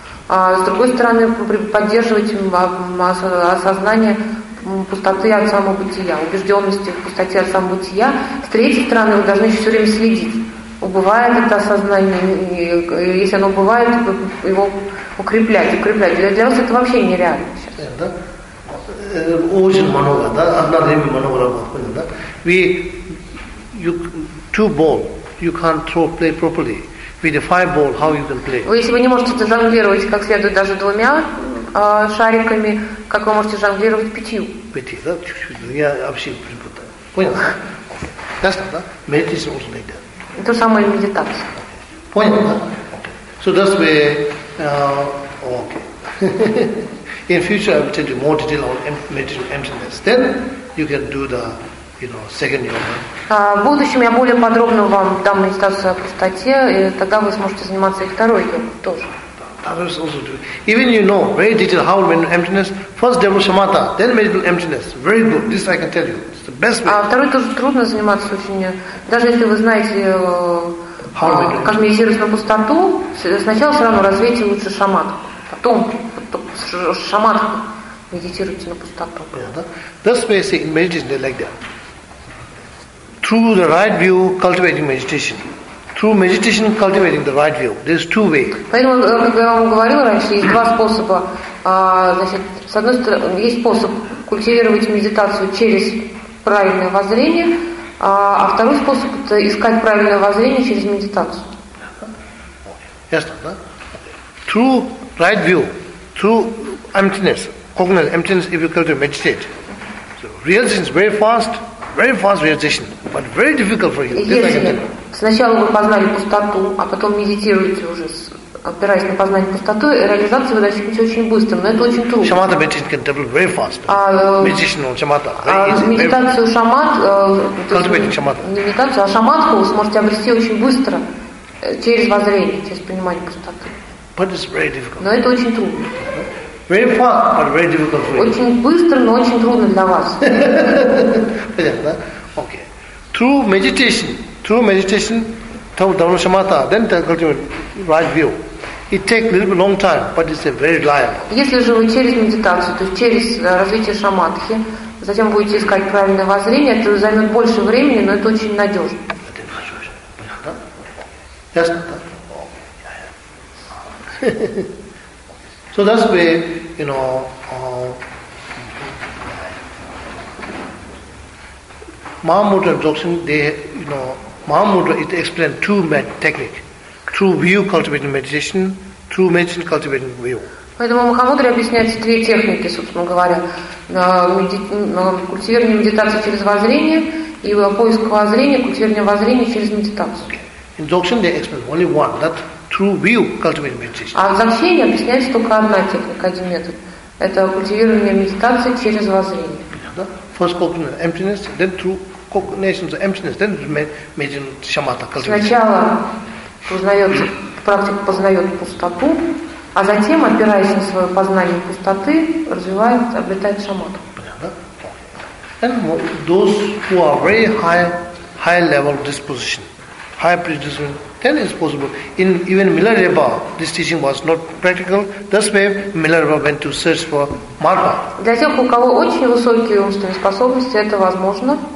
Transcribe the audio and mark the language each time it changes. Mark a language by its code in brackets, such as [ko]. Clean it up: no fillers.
[ru] А с другой стороны, поддерживать осознание пустоты от самого бытия, убежденности в пустоте от самого бытия. С третьей стороны, вы должны все время следить, убывает это осознание, и если оно убывает, его укреплять. Для вас это вообще нереально сейчас. [en] Ocean manoeuvre, [ru] да? Одна время манёвра, да? [en] We, you, two ball, you can't throw play properly. With the five ball, how you can play? [ru] Вы, если вы не можете жонглировать как следует даже двумя шариками, как вы можете жонглировать пятью? Пятью, да? Чуть-чуть, я вообще не понял. Понял? Ясно, да? [en] Meditation also like that. [ru] Это самое медитация. Понял, да? [en] So that's where, okay. In future, I will tell you more detail on meditation emptiness. Then you can do the, you know, second yoga. [ru] В будущем я более подробно вам дам медитацию о пустоте, и тогда вы сможете заниматься и второй йогой тоже. [en] Others also do. Even you know very detail how meditation emptiness. First develop samatha, then meditation emptiness. Very good. This I can tell you. It's the best way. [ru] А второй тоже трудно заниматься очень, даже если вы знаете, как медитировать на пустоту. Сначала все равно развейте лучше шаматху. Потом шаматху медитируйте на пустоту. [en] That's why I say in meditation they like that. Through the right view, cultivating meditation. Through meditation, cultivating the right view. There's two ways. [ru] Поэтому, как я вам говорила раньше, есть два способа. Значит, с одной стороны, есть способ культивировать медитацию через правильное воззрение, а второй способ – это искать правильное воззрение через медитацию. Ясно, да? [en] Through right view, through emptiness, cognizant emptiness, if you go to meditate. So realization is very fast realization, but very difficult for you. [ru] Сначала вы познали пустоту, а потом медитируете уже, опираясь на познание пустоты, реализация вы достигнете очень быстро, но это очень трудно. [en] Shamatha meditation can develop very fast. Meditation on shamatha. [ru] Медитацию шамат. [en] Cultivating shamatha. [ru] Медитацию, а шаматху вы сможете обрести очень быстро через воззрение, через понимание пустоты. [en] But it's very difficult. [ru] Но это очень трудно. [en] Very fast, but very difficult for you. [ru] Очень быстро, но очень трудно для вас. Понятно? [en] Okay. Through meditation, Dharma Shamatha, then cultivate right view. It takes a little bit long time, but it's a very reliable. [ru] Если же вы через медитацию, то есть через развитие шаматхи, затем будете искать правильное воззрение, это займет больше времени, но это очень надежно. Ясно? [en] Yes. So that's where, you know, Mahamudra and Dzogchen, they, you know, Mahamudra is explained two techniques. Through view cultivating meditation, through meditation cultivating view. [ru] Поэтому Махамудра объясняет две техники, собственно говоря. Культивирование медитации через воззрение и поиск воззрения, культивирование воззрения через медитацию. [en] In Dzogchen they explain only one, that through view cultivating meditation. [ru] А в Дзогчене объясняется только одна техника, один метод. Это культивирование медитации через воззрение. [en] First cognition of emptiness, then through cognition of emptiness, then meditation shamatha cultivation. [ru] Сначала познает, практик познает пустоту, А затем, опираясь на свое познание пустоты, развивает, обретает шамадху. [en] And those who are very high level disposition, high predisposition, then it's possible. In even Milarepa, this teaching was not practical. That's why Milarepa went to search for Marpa. [ru] Для тех, у кого очень высокие умственные способности, это возможно.